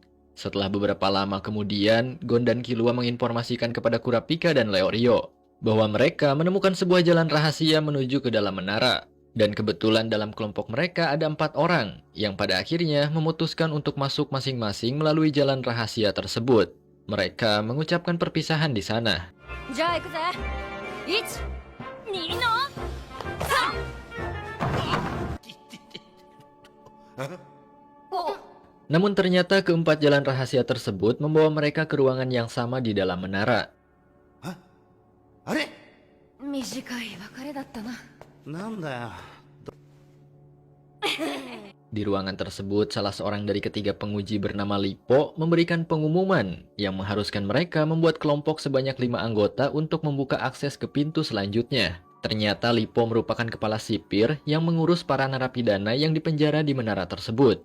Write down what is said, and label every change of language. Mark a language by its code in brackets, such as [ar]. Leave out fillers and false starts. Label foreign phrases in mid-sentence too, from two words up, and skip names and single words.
[id] Setelah beberapa lama kemudian, Gon dan Killua menginformasikan kepada Kurapika dan Leorio bahwa mereka menemukan sebuah jalan rahasia menuju ke dalam menara. Dan kebetulan dalam kelompok mereka ada 4 orang yang pada akhirnya memutuskan untuk masuk masing-masing melalui jalan rahasia tersebut. Mereka mengucapkan perpisahan di sana. [ja] じゃあ行くぜ。1、2の3。 [id] Namun ternyata keempat jalan rahasia tersebut membawa mereka ke ruangan yang sama di dalam menara. [ja] あれ短い別れだったな。なんだよ。 [id] Di ruangan tersebut, salah seorang dari ketiga penguji bernama Lipo memberikan pengumuman yang mengharuskan mereka membuat kelompok sebanyak 5 anggota untuk membuka akses ke pintu selanjutnya. Ternyata Lipo merupakan kepala sipir yang mengurus para narapidana yang dipenjara di menara tersebut.